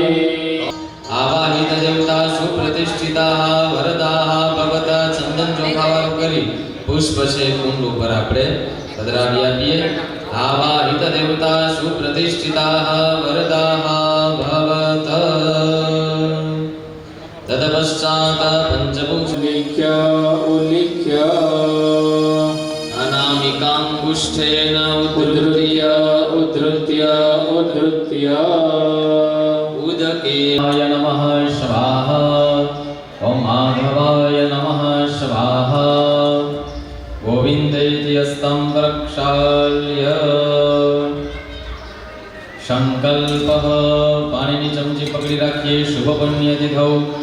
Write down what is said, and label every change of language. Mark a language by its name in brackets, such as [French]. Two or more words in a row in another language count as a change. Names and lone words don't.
[Sanskrit] आवाहित देवता सुप्रतिष्ठिता वरदाः भगवता [Gujarati] ચંદન ચોખાવાળું કરી પુષ્પ છે કુંડ ઉપર આપણે પધરાવી આપીએ [Sanskrit] आवाहित देवता सुप्रतिष्ठिता वरदाः भगवत तदपश्चात पंचभूत उल्लिख्य અનામિકાંગુષ્ઠેન उद्धृत्य उदकेय नमः स्वाहा ओम माधवाय नमः स्वाहा गोविंदेति अस्तं प्रक्षाल्य संकल्पः [Gujarati] પાણીની ચમચી પકડી રાખીએ [Sanskrit] शुभ पुण्य तिथौ